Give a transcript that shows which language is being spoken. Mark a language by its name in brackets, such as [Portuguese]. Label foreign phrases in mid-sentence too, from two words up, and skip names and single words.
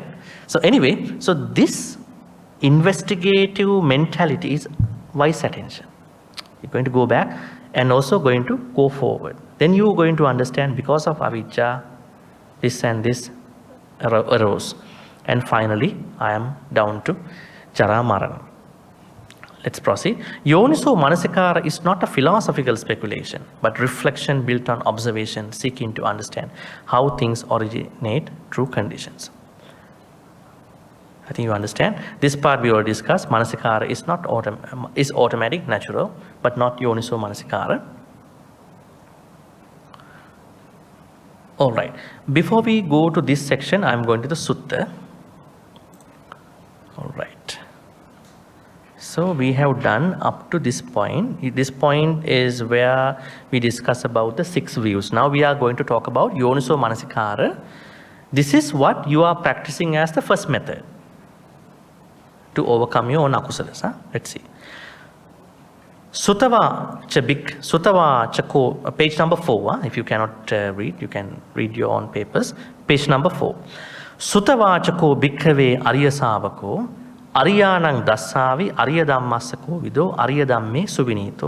[English] So anyway, so this investigative mentality is wise attention. You're going to go back and also going to go forward. Then you're going to understand because of avijja, this and this arose. And finally, I am down to [Pali] jara marana. [English] Let's proceed. [Pali] Yoniso manasikara [English] is not a philosophical speculation, but reflection built on observation, seeking to understand how things originate through conditions. I think you understand. This part we already discussed. Manasikara is not is automatic, natural, but not [Pali] yoniso manasikara. [English] All right. Before we go to this section, I'm going to the sutta. All right. So we have done up to this point. This point is where we discuss about the 6 views. Now we are going to talk about [Pali] yoniso manasikara. [English] This is what you are practicing as the first method to overcome your own akusalas. Let's see. [Pali] Sutava chako, [English] page number 4. If you cannot read, you can read your own papers. Page number 4. [Pali] Sutava chako bhikkhave arya savako ariyanang dassavi arya dhammasako vido arya dhamme suvinito.